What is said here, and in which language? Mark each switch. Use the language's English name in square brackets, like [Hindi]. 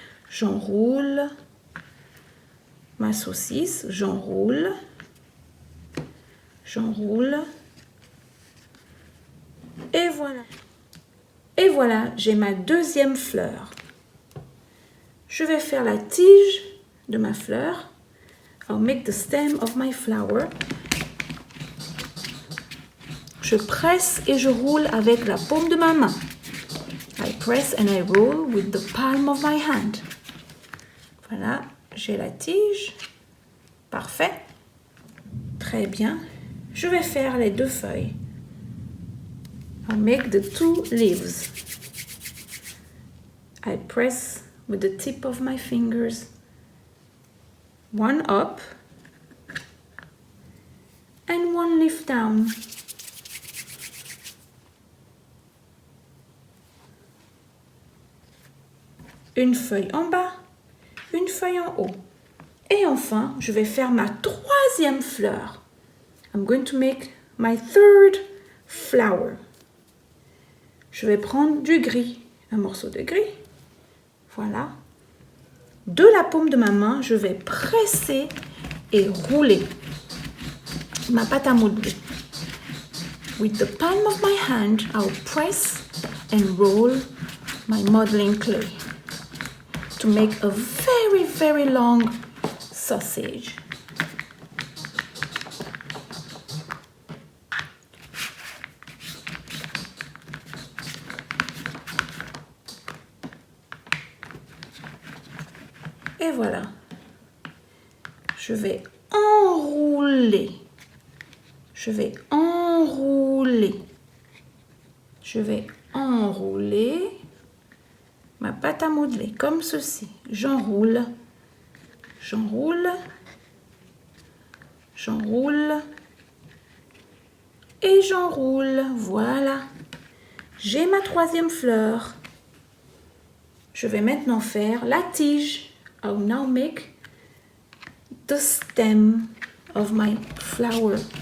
[French] J'enroule ma saucisse. J'enroule. J'enroule, Et voilà. Et voilà, j'ai ma deuxième fleur. Je vais faire la tige de ma fleur. [English] I'll make the stem of my flower. [French] Je presse et je roule avec la paume de ma main. [English] I press and I roll with the palm of my hand. [French] Voilà, j'ai la tige. Parfait. Très bien. Je vais faire les deux feuilles. [English] I'll make the two leaves. I press with the tip of my fingers. One up and one leaf down. [French] Une feuille en bas, une feuille en haut. Et enfin, je vais faire ma troisième fleur. [English] I'm going to make my third flower. [French] Je vais prendre du gris, un morceau de gris. Voilà. De la paume de ma main, je vais presser et rouler ma pâte à modeler. [English] With the palm of my hand, I'll press and roll my modeling clay to make a very, very long sausage. [French] Et voilà. Je vais enrouler. Je vais enrouler. Je vais enrouler ma pâte à modeler comme ceci. J'enroule. J'enroule. J'enroule. Et j'enroule. Voilà. J'ai ma troisième fleur. Je vais maintenant faire la tige. [English] I'll now make the stem of my flower.